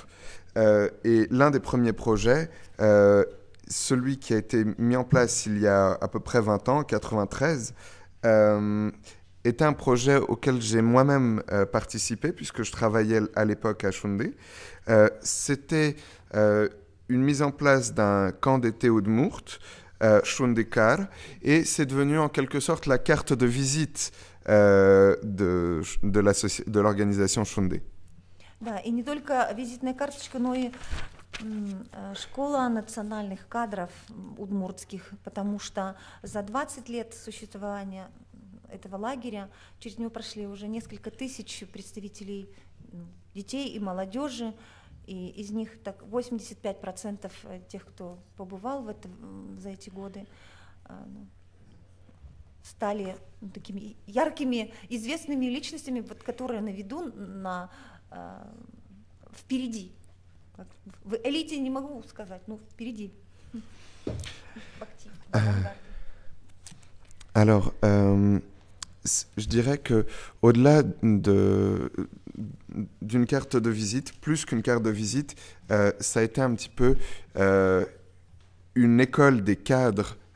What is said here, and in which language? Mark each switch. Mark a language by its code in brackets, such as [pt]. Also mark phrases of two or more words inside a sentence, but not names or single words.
[fr] Et l'un des premiers projets, celui qui a été mis en place il y a à peu près 20 ans, 93, était un projet auquel j'ai moi-même participé, puisque je travaillais à l'époque à Shundi. C'était une mise en place d'un camp d'été Udmurt, Shundikar, et c'est devenu en quelque sorte la carte de visite de l'organisation Shundi. [ru] Да, и не только визитная карточка, но и школа национальных кадров удмуртских, потому что за 20 лет существования этого лагеря через него прошли уже несколько тысяч представителей детей и молодежи, и из них так 85% тех, кто побывал за эти годы, стали такими яркими, известными личностями, вот, которые на виду, впереди. В элите не могу сказать, но впереди. [fr] Alors, je dirais que au-delà d'une carte de visite, plus qu'une carte de visite, ça a été un petit peu une école des cadres